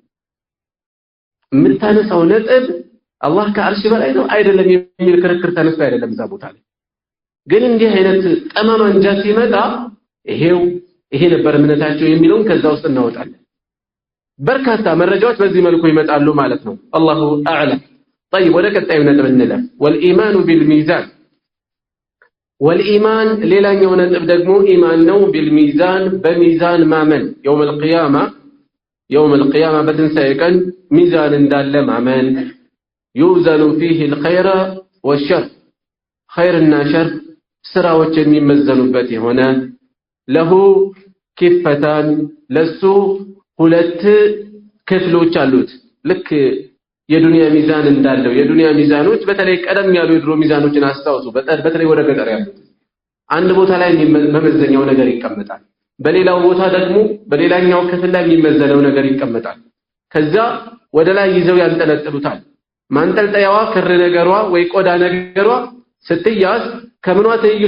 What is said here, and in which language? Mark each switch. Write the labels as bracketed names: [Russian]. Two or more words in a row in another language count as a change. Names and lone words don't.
[Amharic] የምታነሳው ነጥብ አላህ ከአርሽ በላይ ነው አይደለም የሚል ክርክር ተነስቶ አይደለም እዛ ቦታ ላይ ግን እንዲህ አይነት ጠማማ እንጃ ሲመጣ ይሄ ነበር እምነታቸው የሚለውን ከዛ ውስጥ እናወጣለን በርካታ መረጃዎች በዚህ መልኩ ይመጣሉ ማለት ነው [Arabic] الله أعلم [Amharic] طيب ወደ ቀጣዩ ነጥብ እንለፍ [Arabic] والإيمان بالميزان والإيمان [Amharic] ሌላኛው ነጥብ ደግሞ ኢማን ነው بالميزان በሚዛን ማመን [Arabic] يوم القيامة [Amharic] በትንሳኤ ቀን ሚዛን እንዳለ ማመን [Arabic] يوزن فيه الخير والشر خيرنا شر [Amharic] ስራዎች የሚመዘኑበት የሆነ [Arabic] له كفتان [Amharic] ለሱ ሁለት ክፍሎች አሉት። ልክ የዱንያ ሚዛን እንዳለው የዱንያ ሚዛኖች በተለይ ቀደም ያሉ የድሮ ሚዛኖችን አስታውሱ። በተለይ ወደ ገጠር ያሉት አንድ ቦታ ላይ መመዘኛው ነገር ይቀመጣል፣ በሌላው ቦታ ደግሞ በሌላኛው ክፍል ላይ የሚመዘነው ነገር ይቀመጣል። ከዛ ወደ ላይ ይዘው ያንጠለጥሉታል። ማንጠልጠያዋ ክር ነገሯ ወይ ቆዳ ነገሯ ስትያዝ ከምኗ ትይዩ